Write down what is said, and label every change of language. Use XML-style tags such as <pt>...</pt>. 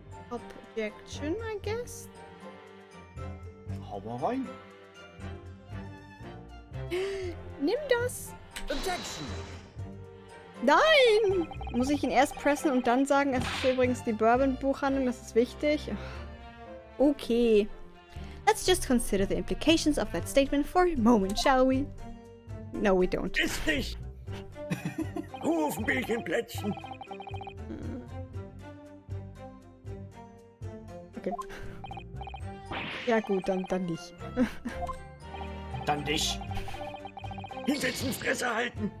<en>Objection, I guess?</en> <de>Hau mal rein. Nimm das!</de> <en>Objection!</en> <de>Nein! Muss ich ihn erst pressen und dann sagen, es ist übrigens die Bourbon-Buchhandlung, das ist wichtig? Okay.</de> <en>Let's just consider the implications of that statement for a moment, shall we? No, we don't.</en> <de>Ist nicht! Ruhe auf dem Bildchenplätzchen! Okay. Ja gut, dann nicht. Dann dich. Hinsetzen, Fresse halten!</de>